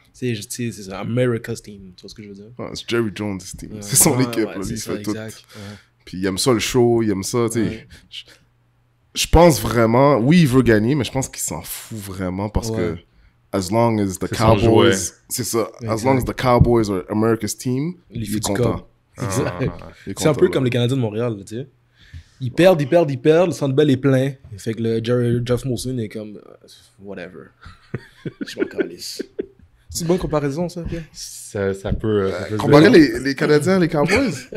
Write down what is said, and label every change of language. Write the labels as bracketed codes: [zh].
[fr] C'est ça, America's Team. Tu vois ce que je veux dire? Ouais, c'est Jerry Jones' team. Ouais. C'est son équipe, là. Il fait tout. Ouais. Puis il aime ça, le show, il aime ça, tu sais. Je pense vraiment... Oui, il veut gagner, mais je pense qu'il s'en fout vraiment parce que [en] as long as the Cowboys... [fr] C'est ça. Exact. [en] As long as the Cowboys are America's team, [fr] il est content. Exact. C'est un peu comme les Canadiens de Montréal, tu sais. Ils perdent, le Centre Bell est plein. Fait que le Jeff Molson est comme... whatever. Je m'en calisse. C'est une bonne comparaison, ça, Pierre? Ça peut... comparer les Canadiens et les Cowboys?